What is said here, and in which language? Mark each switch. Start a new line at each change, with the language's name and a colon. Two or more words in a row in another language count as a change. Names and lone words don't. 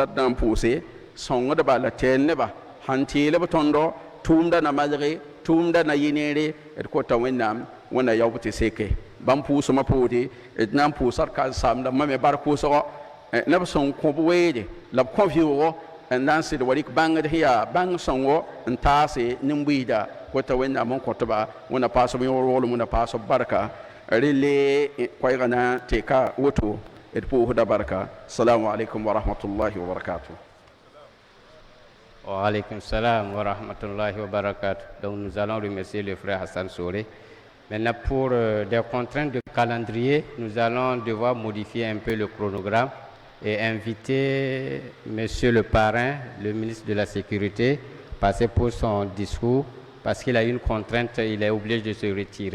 Mossi: d na n pʋʋse sõngdba la tɛɛl nebã sãn teelb tõndo tʋʋmdã na malge tʋʋmdã na yɩ neere d kota wẽnnaam wẽnna yaob tɩ seke bãmb pʋʋsmã poore d na n pʋʋsa d karem-saamdã mame bark pʋʋsgɔ neb sẽn kõ b weede la b kõ vɩoogo n na n sɩd wa rɩk bãngd sẽn yaa bãng sõngo n taase nin-buiida kota wẽnnaam n kõtba wẽnna paasb yõor-woglem wẽnna paasb barka rẽlle koɛɛgã na n teka woto d pʋʋsda barka.
Arabic: السلام عليكم ورحمة الله وبركاته. وعليكم السلام ورحمة الله وبركاته.
French: Donc nous allons remercier le frère Hassan Soré. Maintenant, pour des contraintes de calendrier, nous allons devoir modifier un peu le chronogramme et inviter Monsieur le parrain, le ministre de la Sécurité, passer pour son discours parce qu'il a une contrainte, il est obligé de se retirer.